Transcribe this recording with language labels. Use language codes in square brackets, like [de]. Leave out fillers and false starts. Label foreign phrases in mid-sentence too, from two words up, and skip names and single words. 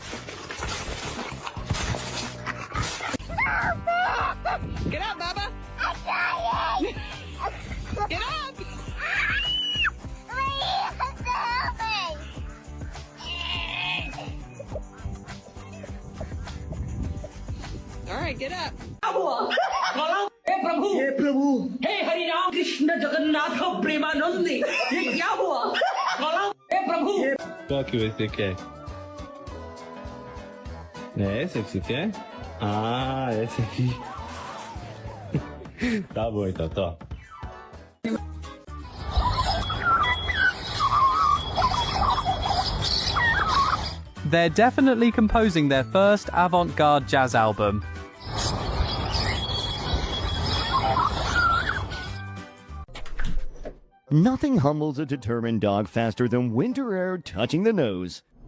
[en] Get up, Bubba! I'm trying! Get up! All right, get up. [hi] हे प्रभु हे हरि राम कृष्ण जगन्नाथ प्रेमानंदी ये क्या हुआ हे प्रभु [pt] Qual que você quer? É essa que você quer? Ah, essa aqui. Tá bom então, tó. [en] They're definitely composing their first avant-garde jazz album. Nothing humbles a determined dog faster than winter air touching the nose.